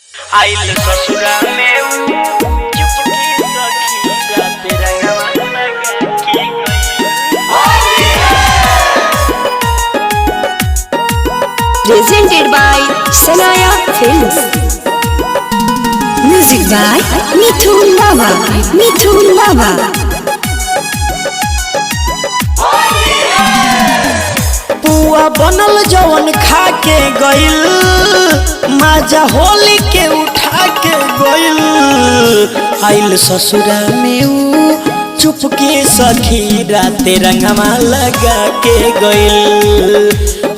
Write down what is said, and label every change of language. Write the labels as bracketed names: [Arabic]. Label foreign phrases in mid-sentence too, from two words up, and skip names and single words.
[Bhojpuri] आइल ससुरा में चुपके सखी रात रंगवा लगा के [English] Presented by Sanaya Films. Music by Mithun Baba. Mithun Baba. [Bhojpuri] पुआ बनल जवन खा के गइल, माजा होली के उठा के गइल। आइल ससुरा में ऊ चुपके सखी राते रंगवा लगा के गइल।